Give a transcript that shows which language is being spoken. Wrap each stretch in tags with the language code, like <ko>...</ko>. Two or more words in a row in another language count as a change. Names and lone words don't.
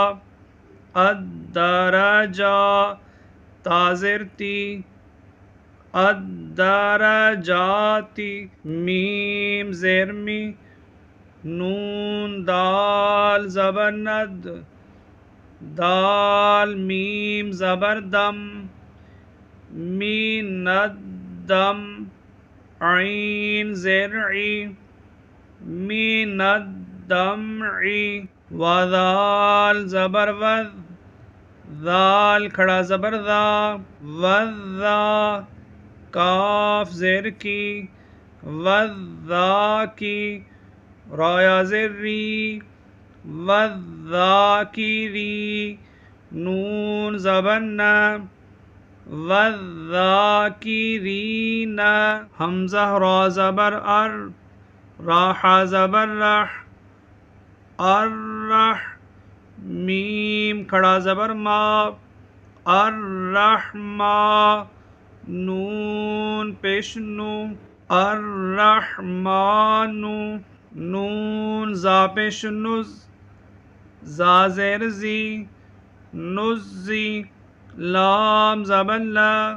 <ur>الدرجا تازر تی الدرجاتی میم زرمی نون دال زبر ند دال میم زبر دم مین الدم عین زرعی مین الدمعی وذال زبر وذ ذال کھڑا زبر ذا وذا کاف زیر کی والذاکی را یا زیر ری والذاکری نون زبر نا والذاکرین حمزہ را زبر ار راح زبر رح الرح میم کھڑا زبر ما الرحما نون پیش نو الرحمانو نون زا پیش نز زا زیر زی نزی لام زبر لا</ur>